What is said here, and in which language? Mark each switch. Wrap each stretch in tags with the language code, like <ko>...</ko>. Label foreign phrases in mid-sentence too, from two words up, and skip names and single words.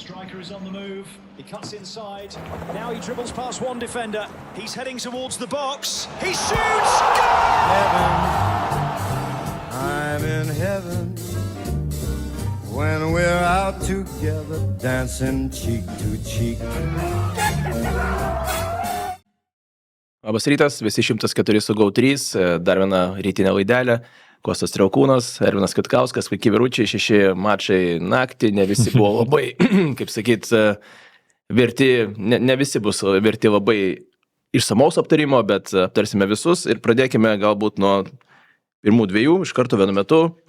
<en>striker is on the move. He cuts inside. Now he dribbles past one defender. He's heading towards the box. He shoots! Heaven, I'm in heaven when we're out together dancing cheek to cheek.</en> <lt>Labas rytas, visi 104 su GO3, dar viena rytinė laidelė. Kostas Triaukūnas, Ervinas Kitkauskas, Vaiki Vyručiai, 6 mačai naktį, ne visi buvo labai, kaip sakyt, verti, ne visi bus verti labai išsamaus aptarimo, bet aptarsime visus ir pradėkime galbūt nuo pirmų dviejų, iš karto vienu metu.</lt>